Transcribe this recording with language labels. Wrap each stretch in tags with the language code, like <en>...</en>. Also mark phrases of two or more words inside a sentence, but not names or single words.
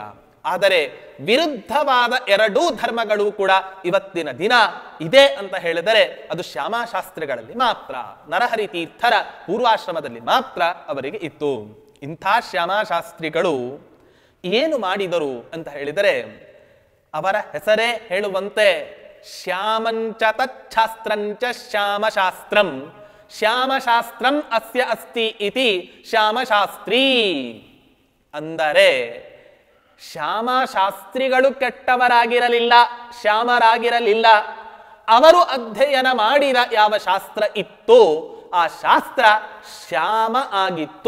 <kn>ಆದರೆ ವಿರುದ್ಧವಾದ ಎರಡೂ ಧರ್ಮಗಳು ಕೂಡ ಇವತ್ತಿನ ದಿನ ಇದೆ ಅಂತ ಹೇಳಿದರೆ ಅದು ಶ್ಯಾಮಶಾಸ್ತ್ರಿಗಳಲ್ಲಿ ಮಾತ್ರ, ನರಹರಿ ತೀರ್ಥರ ಪೂರ್ವಾಶ್ರಮದಲ್ಲಿ ಮಾತ್ರ ಅವರಿಗೆ ಇತ್ತು. ಇಂಥ ಶ್ಯಾಮಶಾಸ್ತ್ರಿಗಳು ಏನು ಮಾಡಿದರು ಅಂತ ಹೇಳಿದರೆ, ಅವರ ಹೆಸರೇ ಹೇಳುವಂತೆ</kn> <sa>ಶ್ಯಾಮಂಚ ತಚ್ಛಾಸ್ತ್ರಂಚ ಶ್ಯಾಮಶಾಸ್ತ್ರಂ ಶ್ಯಾಮಶಾಸ್ತ್ರಂ ಅಸ್ಯ ಅಸ್ತಿ ಇತಿ ಶ್ಯಾಮಶಾಸ್ತ್ರೀ.</sa> <kn>ಅಂದರೆ ಶ್ಯಾಮಶಾಸ್ತ್ರಿಗಳು ಕೆಟ್ಟವರಾಗಿರಲಿಲ್ಲ, ಶ್ಯಾಮರಾಗಿರಲಿಲ್ಲ. ಅವರು ಅಧ್ಯಯನ ಮಾಡಿದ ಯಾವ ಶಾಸ್ತ್ರ ಇತ್ತು ಆ ಶಾಸ್ತ್ರ ಶ್ಯಾಮ ಆಗಿತ್ತು.</kn>